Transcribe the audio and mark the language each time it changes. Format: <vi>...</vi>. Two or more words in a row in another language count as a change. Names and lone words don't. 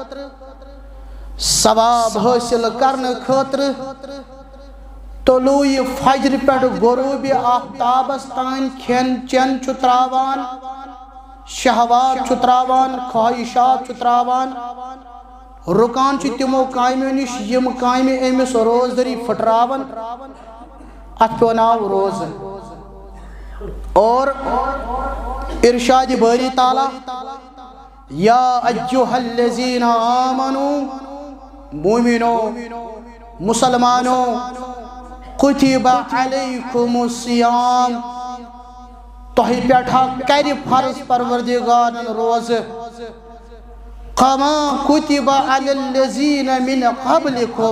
<ks>ثواب حٲصِل کرنہٕ خٲطرٕ طلوع فجر پٮ۪ٹھ غروٗبِ آفتابس تام کھٮ۪ن چٮ۪ن چھُ تراوان شہوات چھُ تراوان خواہشات چھُ تراوان رُکان چھُ تِمو کامیو نِش یِم کامہِ أمِس روزدٔری پھٕٹراوان. اتھ پیٚو ناو روزٕ. اور ارشادِ باری تعالیٰ</ks> <ar>یا ایُّہا الذین آمنوا</ar> <ks>مومنو مسلمانو</ks> <ar>کتب علیکم الصیام</ar> <ks>تۄہہِ پٮ۪ٹھ کرِ فرض پروردگارن روزٕ</ks> <ar>کما کتب علی الذین من قبلکم.</ar>